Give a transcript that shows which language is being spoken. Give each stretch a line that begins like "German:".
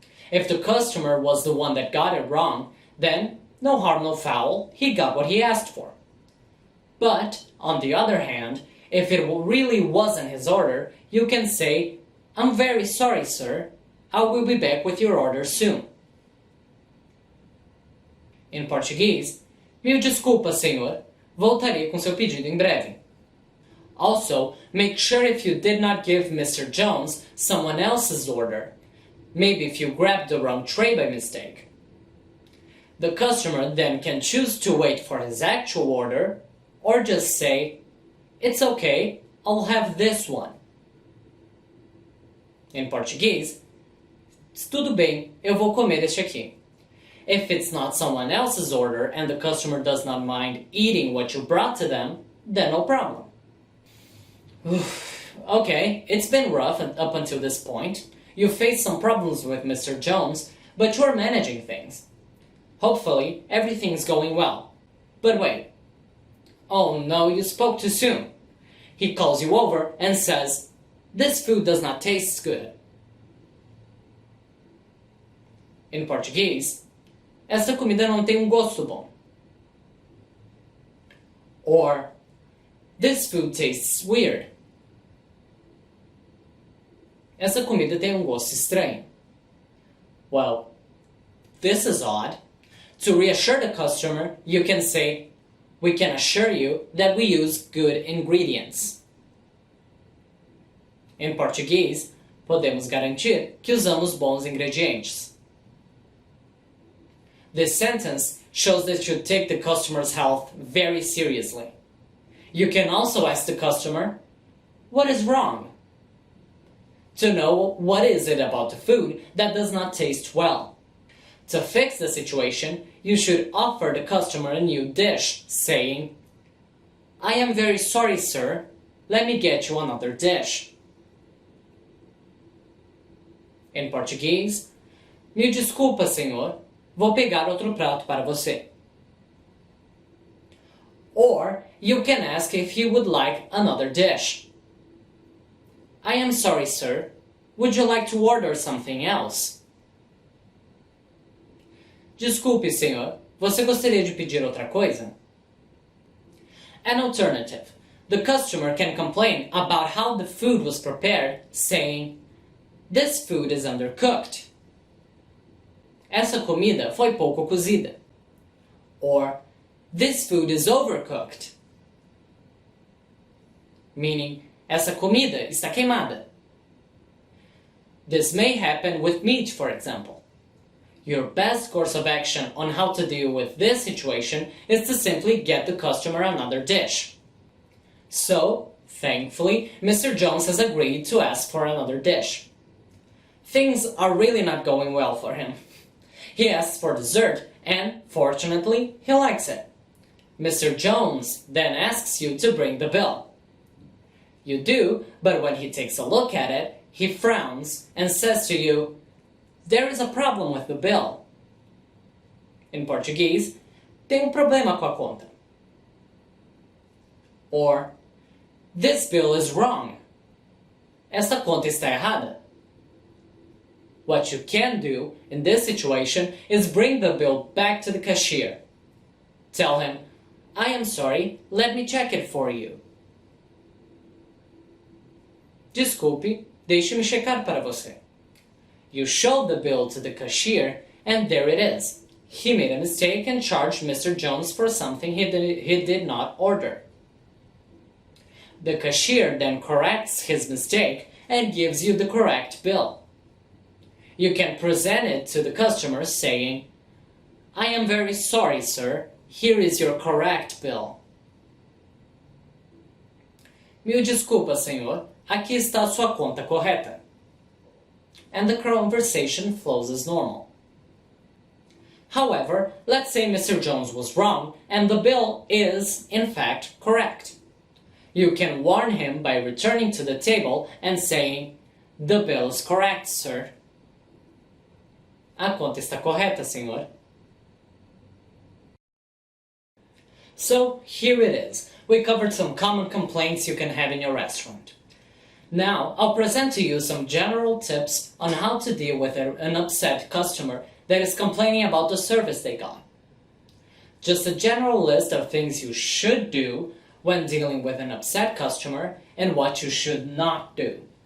English: If the customer was the one that got it wrong, then, no harm, no foul, he got what he asked for. But, on the other hand, if it really wasn't his order, you can say, I'm very sorry, sir. I will be back with your order soon.
Portuguese: Em português, mil desculpas, senhor. Voltarei com seu pedido em breve.
English: Also, make sure if you did not give Mr. Jones someone else's order. Maybe if you grabbed the wrong tray by mistake. The customer then can choose to wait for his actual order, or just say, it's okay, I'll have this one.
Portuguese: Em português, tudo bem, eu vou comer este aqui.
English: If it's not someone else's order and the customer does not mind eating what you brought to them, then no problem. Okay, it's been rough up until this point. You faced some problems with Mr. Jones, but you're managing things. Hopefully, everything's going well. But wait. Oh no, you spoke too soon. He calls you over and says, this food does not taste good.
Portuguese: Em português, esta comida não tem gosto bom.
English: Or, this food tastes weird.
Portuguese: Essa comida tem gosto estranho.
English: Well, this is odd. To reassure the customer, you can say, we can assure you that we use good ingredients.
Portuguese: Em português, podemos garantir que usamos bons ingredientes.
English: This sentence shows that you take the customer's health very seriously. You can also ask the customer, what is wrong? To know what is it about the food that does not taste well. To fix the situation, you should offer the customer a new dish, saying, I am very sorry, sir. Let me get you another dish.
Portuguese: Em português, me desculpa, senhor. Vou pegar outro prato para você.
English: Or, you can ask if he would like another dish. I am sorry, sir. Would you like to order something else?
Portuguese: Desculpe, senhor. Você gostaria de pedir outra coisa?
English: An alternative. The customer can complain about how the food was prepared, saying, this food is undercooked.
Portuguese: Essa comida foi pouco cozida.
English: Or, this food is overcooked.
Portuguese: Meaning, essa comida está queimada.
English: This may happen with meat, for example. Your best course of action on how to deal with this situation is to simply get the customer another dish. So, thankfully, Mr. Jones has agreed to ask for another dish. Things are really not going well for him. He asks for dessert, and, fortunately, he likes it. Mr. Jones then asks you to bring the bill. You do, but when he takes a look at it, he frowns and says to you, there is a problem with the bill.
Portuguese: Em português, tem problema com a conta.
English: Or, this bill is wrong.
Portuguese: Esta conta está errada.
English: What you can do in this situation is bring the bill back to the cashier. Tell him, I am sorry, let me check it for you.
Portuguese: Desculpe, deixe-me checar para você.
English: You show the bill to the cashier, and there it is. He made a mistake and charged Mr. Jones for something he did not order. The cashier then corrects his mistake and gives you the correct bill. You can present it to the customer saying, "I am very sorry, sir. Here is your correct bill."
Portuguese: "Mil desculpas, senhor. Aqui está a sua conta correta."
English: And the conversation flows as normal. However, let's say Mr. Jones was wrong and the bill is, in fact, correct. You can warn him by returning to the table and saying, "The bill is correct, sir."
Portuguese: A conta está correta, senhor.
English: So, here it is. We covered some common complaints you can have in your restaurant. Now, I'll present to you some general tips on how to deal with an upset customer that is complaining about the service they got. Just a general list of things you should do when dealing with an upset customer and what you should not do.